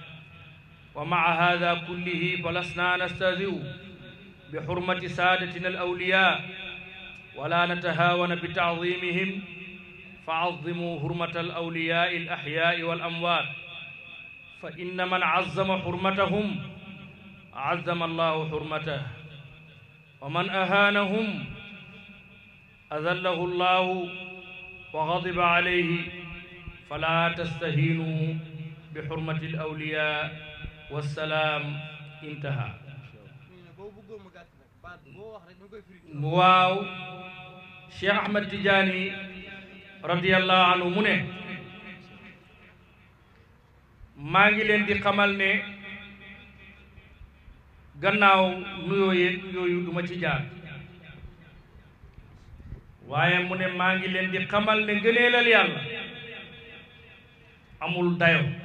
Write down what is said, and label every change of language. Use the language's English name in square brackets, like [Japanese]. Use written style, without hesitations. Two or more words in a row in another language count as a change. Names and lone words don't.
[Arabic] ومع هذا كله فلسنا نستهزئ بحرمة سادتنا الأولياء ولا نتهاون بتعظيمهم، فعظموا حرمة الأولياء الأحياء والأموات، فإن من عظم حرمتهم عظم الله حرمته، ومن أهانهم أذله الله وغضب عليه. فلا تستهينوا بحرمة الأولياء والسلام. انتهى. [Wolof] waaw Cheikh Ahmed Tidiane [Arabic] رضي الله عنه [Wolof] mu ne maa ngi leen di xamal ne gannaaw nuyoo yooyu duma ci jaar, waaye mu ne maa ngi leen di xamal ne ngëneelal yàlla amul dayo.